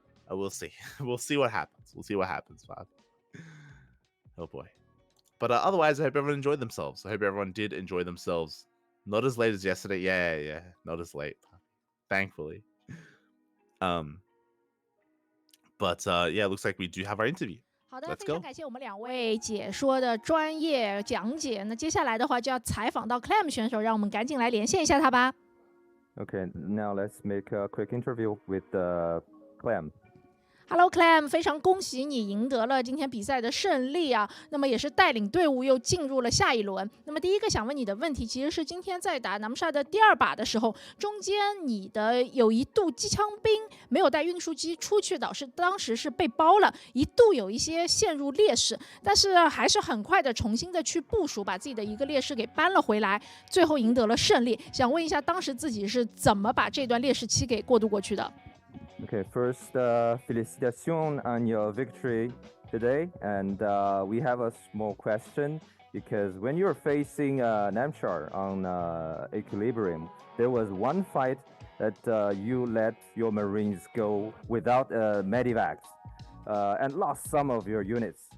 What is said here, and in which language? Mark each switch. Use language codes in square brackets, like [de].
[en] I will see. We'll see what happens. Bob. Oh boy. But otherwise, I hope everyone enjoyed themselves. I hope everyone did enjoy themselves. Not as late as yesterday. Yeah. Not as late. Thankfully. But yeah, looks like we do have our interview. [zh] 好的，非常感谢我们2位解说的专业讲解。那接下来的话就要采访到 Clem 选手，让我们赶紧来连线一下他吧。 [en] Okay, now let's make a quick interview with Clem. [zh] Hello Clem， 非常恭喜你赢得了今天比赛的胜利啊！那么也是带领队伍又进入了下一轮。那么第一个想问你的问题，其实是今天在打Namshar的第2把的时候，中间你的有一度机枪兵没有带运输机出去，当时是被包了，一度有一些陷入劣势，但是还是很快的重新的去部署，把自己的一个劣势给扳了回来，最后赢得了胜利。想问一下，当时自己是怎么把这段劣势期给过渡过去的？ [en] Okay, first, félicitations on your victory today. And we have a small question because when you're facing Namshar on Equilibrium, there was one fight that you let your Marines go without medivacs and lost some of your units.